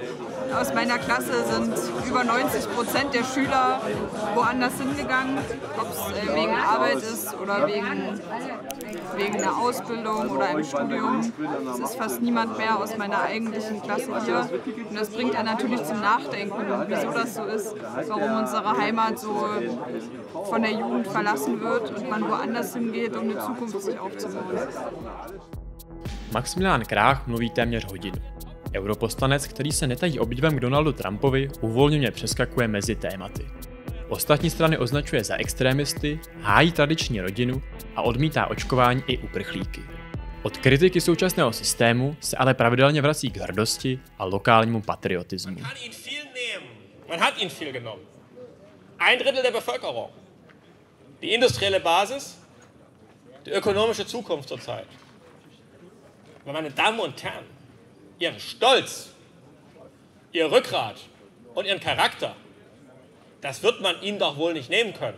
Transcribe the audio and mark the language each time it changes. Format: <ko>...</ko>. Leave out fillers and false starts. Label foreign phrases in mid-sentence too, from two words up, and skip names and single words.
<de>Aus meiner Klasse sind über 90% der Schüler woanders hingegangen, ob es wegen Arbeit ist oder wegen einer Ausbildung oder einem Studium. Es ist fast niemand mehr aus meiner eigentlichen Klasse hier. Und das bringt einen natürlich zum Nachdenken, wieso das so ist, warum unsere Heimat so von der Jugend verlassen wird und man woanders hingeht, um eine Zukunft sich aufzubauen.</de> <cs>Maximilián Krách mluví téměř hodinu. Europoslanec, který se netají obdivem k Donaldu Trumpovi, uvolněně přeskakuje mezi tématy. ostatní strany označuje za extrémisty, hájí tradiční rodinu a odmítá očkování i uprchlíky. Od kritiky současného systému se ale pravidelně vrací k hrdosti a lokálnímu patriotismu.</cs> <de>Man hat ihn viel genommen. 1/3 der Bevölkerung. Die industrielle Basis, die ökonomische Zukunft zurzeit. Aber meine Damen und Herren, ihren Stolz, ihr Rückgrat und ihren Charakter, das wird man ihnen doch wohl nicht nehmen können.</de>